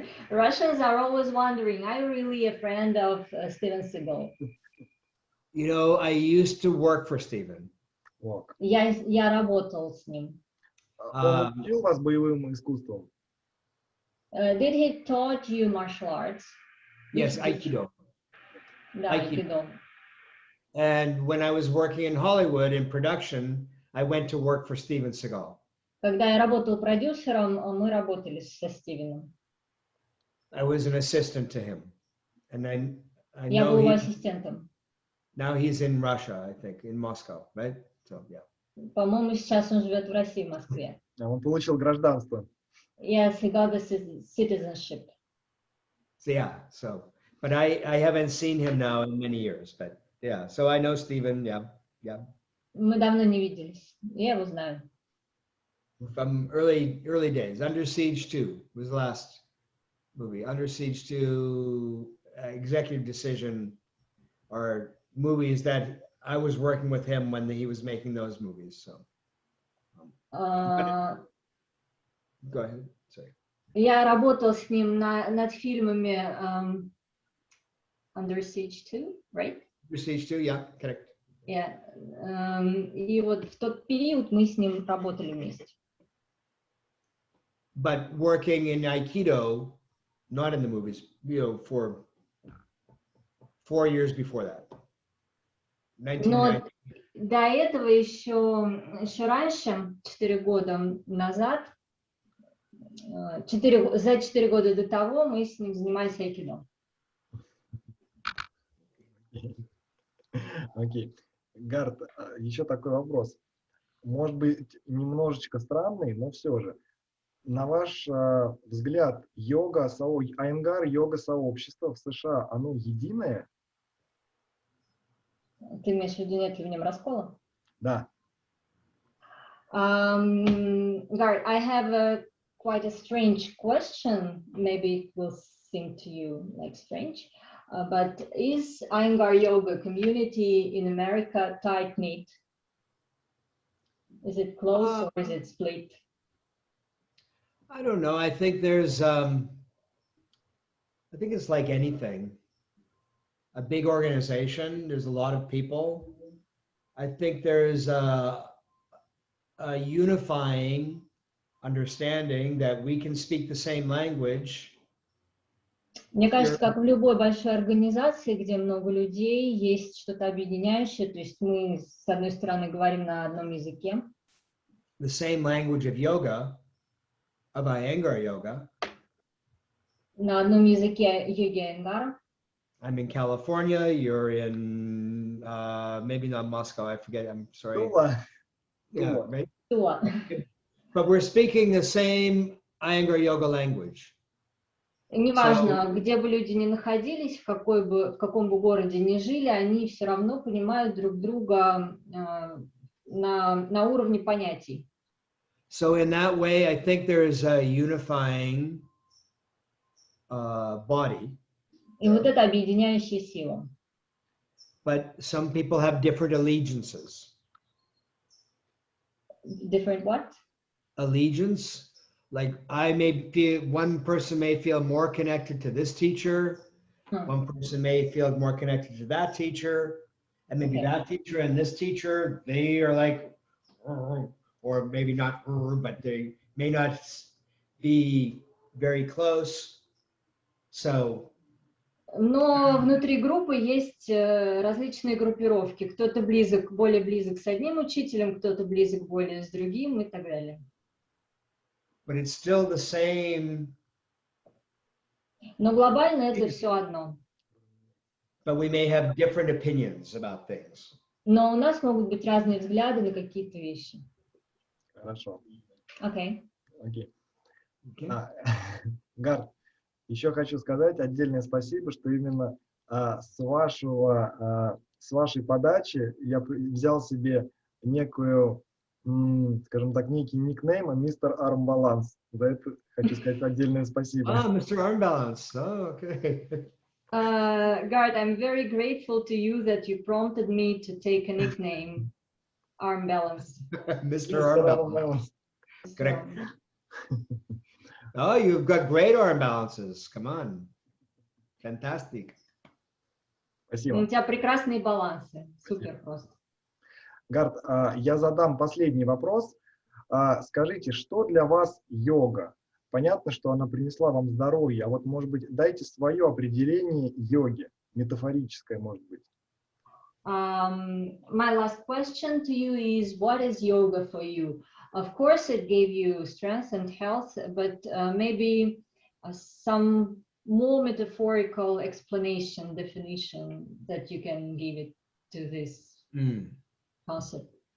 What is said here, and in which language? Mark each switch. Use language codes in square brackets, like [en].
[en] Russians are always wondering, are you really a friend of Steven Seagal? You know, I used to work for Steven. [ru] Я работал с ним. Он учил вас боевым искусствам? [en] Did he taught you martial arts? Yes, Aikido. [ru] Да, Aikido. [en] And when I was working in Hollywood in production, I went to work for Steven Seagal. [ru] Когда я работал продюсером, мы работали со Стивеном. [en] I was an assistant to him, and I [ru] Я [en] know [ru] был его ассистентом. [en] now he's in Russia, I think, in Moscow, right? So yeah. [ru] По-моему, сейчас он живет в России, в Москве. Он получил гражданство. [en] Yes, he got the citizenship. So yeah, but I haven't seen him now in many years, but yeah, so I know Steven, yeah. [ru] Мы давно не виделись. Я его знаю. [en] From early days. Under Siege 2 was the last movie. Under Siege 2, Executive Decision, are movies that I was working with him when he was making those movies. So go ahead. Sorry. [ru] Я работал с ним над фильмами Under Siege 2, [en] right? Under Siege 2, yeah, correct. Yeah. [ru] И вот в тот период мы с ним работали вместе. [en] But working in Aikido, not in the movies, for 4 years before that. 1990. [ru] Но до этого еще раньше, 4 года назад, за 4 года до того мы с ним занимались айкидо. Окей. Гарт, еще такой вопрос. Может быть, немножечко странный, но все же. На ваш взгляд, Айенгара йога-сообщество в США, оно единое? Ты имеешь в виду, нет ли в нем раскола? Да. [en] Garth, I have quite a strange question. Maybe it will seem to you like strange. But is Iyengar yoga community in America tight-knit? Is it close or is it split? I don't know. I think there's, I think it's like anything. A big organization, there's a lot of people. I think there's a unifying understanding that we can speak the same language. [ru] Мне кажется, как в любой большой организации, где много людей, есть что-то объединяющее. То есть мы, с одной стороны, говорим на одном языке. [en] The same language of yoga, of Iyengar yoga. [ru] На одном языке йоги Айенгара. [en] I'm in California, you're in, maybe not Moscow, I forget, I'm sorry. [ru] Тула. [en] Yeah, right? [ru] Тула. [en] But we're speaking the same Iyengar yoga language. [ru] Неважно, где бы люди ни находились, в каком бы городе ни жили, они все равно понимают друг друга на уровне понятий. [en] So in that way, I think there is a unifying body. [ru] И вот это объединяющая сила. [en] But some people have different allegiances. Different what? Allegiance. Like I may feel, one person may feel more connected to this teacher. One person may feel more connected to that teacher. And maybe that teacher and this teacher, they are like, or maybe not, but they may not be very close. So [ru] Но внутри группы есть различные группировки. Кто-то более близок с одним учителем, кто-то близок более с другим и так далее. [en] But it's still the same. [ru] Но глобально это все одно. [en] But we may have different opinions about things. [ru] Но у нас могут быть разные взгляды на какие-то вещи. Хорошо. Окей. Окей. Гарт, еще хочу сказать отдельное спасибо, что именно с вашей подачи я взял себе некую, скажем так, некий никнейм мистер Армбаланс. За это хочу сказать отдельное спасибо. [en] Mr. Armbalance. Oh, okay. Garth, I'm very grateful to you that you prompted me to take a nickname, Arm Balance. Mr. Armbalance. Correct. Oh, you've got great arm balances. Come on. Fantastic. [ru] Спасибо. У тебя прекрасные балансы. Супер просто. Гарт, я задам последний вопрос. Скажите, что для вас йога? Понятно, что она принесла вам здоровье, а вот, может быть, дайте свое определение йоги, метафорическое, может быть. [en] My last question to you is, what is yoga for you? Of course, it gave you strength and health, but maybe some more metaphorical explanation, definition that you can give it to this concept.